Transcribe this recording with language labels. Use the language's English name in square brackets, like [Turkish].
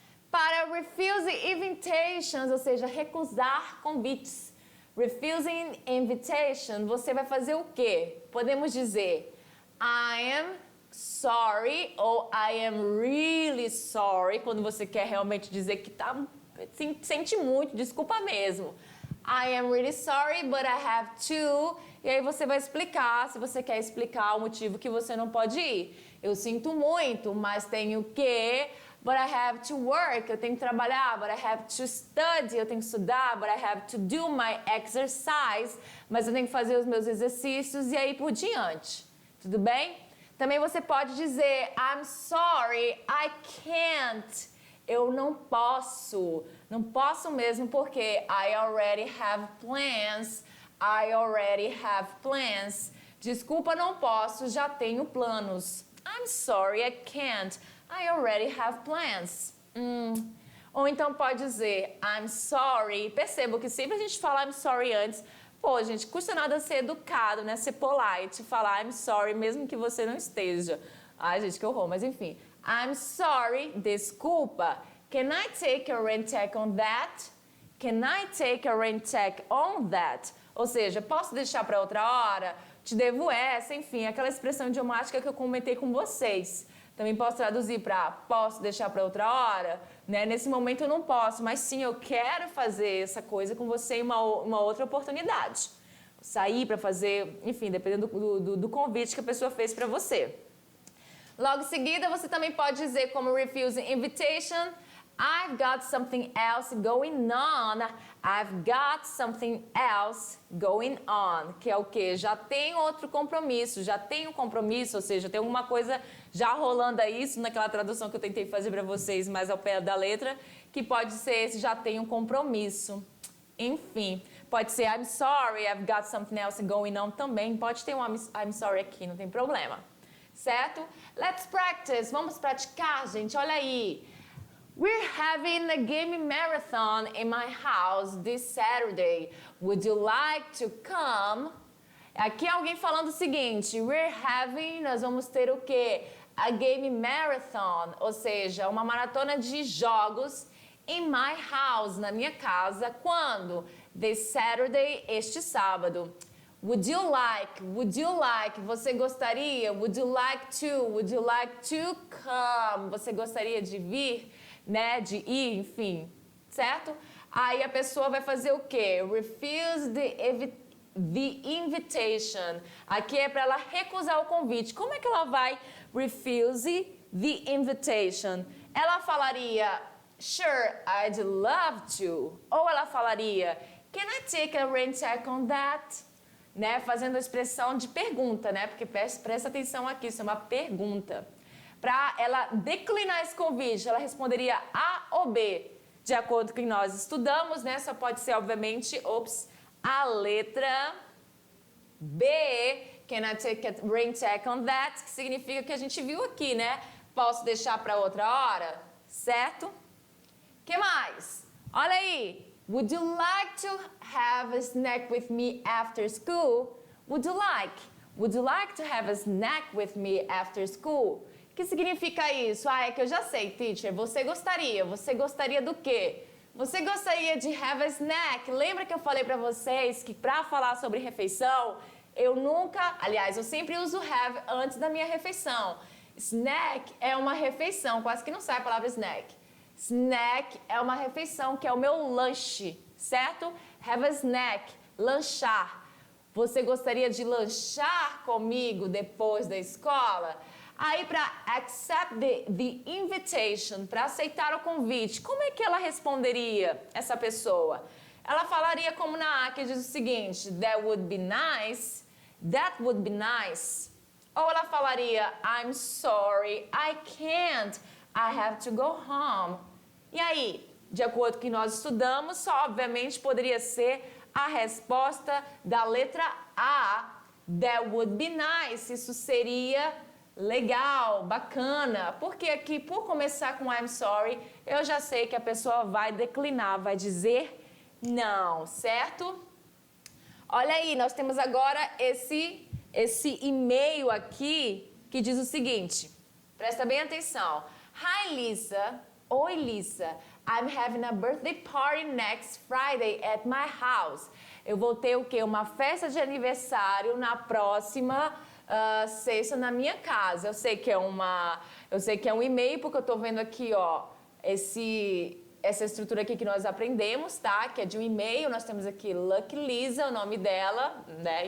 [Portuguese] Para [English] refuse invitations, [Portuguese] ou seja, recusar convites. [English] Refusing invitation, [Portuguese] você vai fazer o quê? Podemos dizer [English] I am sorry [Portuguese] ou [English] I am really sorry, [Portuguese] quando você quer realmente dizer que sente muito, desculpa mesmo. [English] I am really sorry, but I have to. [Portuguese] E aí você vai explicar, se você quer explicar o motivo que você não pode ir. Eu sinto muito, mas tenho que... [English] But I have to work, [Portuguese] eu tenho que trabalhar. [English] But I have to study, [Portuguese] eu tenho que estudar. [English] But I have to do my exercise, [Portuguese] mas eu tenho que fazer os meus exercícios e aí por diante. Tudo bem? Também você pode dizer, [English] I'm sorry, I can't. [Portuguese] Eu não posso mesmo porque [English] I already have plans. I already have plans. [Portuguese] Desculpa, não posso, já tenho planos. [English] I'm sorry, I can't. I already have plans. [Portuguese] Ou então pode dizer, [English] I'm sorry. [Portuguese] Perceba que sempre a gente fala I'm sorry antes. Pô, gente, custa nada ser educado, né? Ser polite, falar [English] I'm sorry, [Portuguese] mesmo que você não esteja. Ai, gente, que horror, mas enfim. [English] I'm sorry, [Portuguese] desculpa. [English] Can I take a rain check on that? Can I take a rain check on that? [Portuguese] Ou seja, posso deixar para outra hora? Te devo essa, enfim, aquela expressão idiomática que eu comentei com vocês. Também posso traduzir para posso deixar para outra hora, né? Nesse momento eu não posso, mas sim, eu quero fazer essa coisa com você em uma outra oportunidade. Sair para fazer, enfim, dependendo do convite que a pessoa fez para você. Logo em seguida, você também pode dizer como [English] refuse invitation, I've got something else going on. I've got something else going on. [Portuguese] Que é o quê? Já tem outro compromisso, já tem um compromisso, ou seja, tem alguma coisa já rolando aí, isso naquela tradução que eu tentei fazer para vocês mais ao pé da letra, que pode ser esse já tem um compromisso. Enfim, pode ser [English] I'm sorry, I've got something else going on [Portuguese] também. Pode ter um [English] I'm sorry [Portuguese] aqui, não tem problema. Certo? [English] Let's practice. [Portuguese] Vamos praticar, gente. Olha aí. [English] We're having a game marathon in my house this Saturday. Would you like to come? [Portuguese] Aqui alguém falando o seguinte, nós vamos ter o quê? [English] A game marathon, [Portuguese] ou seja, uma maratona de jogos [English] in my house, [Portuguese] na minha casa. Quando? [English] This Saturday, [Portuguese] este sábado. [English] Would you like, [Portuguese] você gostaria? [English] Would you like to come? [Portuguese] Você gostaria de vir? Né, de ir, enfim, certo? Aí a pessoa vai fazer o quê? [English] Refuse the invitation. [Portuguese] Aqui é para ela recusar o convite. Como é que ela vai [English] refuse the invitation? [Portuguese] Ela falaria, [English] sure, I'd love to. [Portuguese] Ou ela falaria, [English] can I take a rain check on that? [Portuguese] Né, fazendo a expressão de pergunta, né? Porque presta atenção aqui, isso é uma pergunta. Para ela declinar esse convite, ela responderia A ou B. De acordo com o que nós estudamos, né? Só pode ser, obviamente, a letra B. [English] Can I take a rain check on that? [Portuguese] Que significa que a gente viu aqui, né? Posso deixar para outra hora? Certo? Que mais? Olha aí. [English] Would you like to have a snack with me after school? Would you like? Would you like to have a snack with me after school? [Portuguese] O que significa isso? Ah, é que eu já sei, teacher. Você gostaria. Você gostaria do quê? Você gostaria de [English] have a snack? [Portuguese] Lembra que eu falei para vocês que para falar sobre refeição, eu nunca, aliás, eu sempre uso have antes da minha refeição. Snack é uma refeição, quase que não sai a palavra snack. Snack é uma refeição, que é o meu lanche, certo? [English] Have a snack, [Portuguese] lanchar. Você gostaria de lanchar comigo depois da escola? Aí, para [English] accept the invitation, [Portuguese] para aceitar o convite, como é que ela responderia, essa pessoa? Ela falaria como na A, que diz o seguinte, [English] that would be nice, [Portuguese] that would be nice. Ou ela falaria, [English] I'm sorry, I can't, I have to go home. [Portuguese] E aí, de acordo com o que nós estudamos, só obviamente poderia ser a resposta da letra A, [English] that would be nice. [Portuguese] Isso seria legal, bacana. Porque aqui, por começar com I'm sorry, eu já sei que a pessoa vai declinar, vai dizer não, certo? Olha aí, nós temos agora esse e-mail aqui que diz o seguinte, presta bem atenção. [English] Hi, Lisa. [Portuguese] Oi, Lisa. [English] I'm having a birthday party next Friday at my house. [Portuguese] Eu vou ter o quê? Uma festa de aniversário na próxima sexta na minha casa. Eu sei que é um e-mail, porque eu tô vendo aqui, ó, essa estrutura aqui que nós aprendemos, tá? Que é de um e-mail. Nós temos aqui Lucky Lisa, o nome dela, né?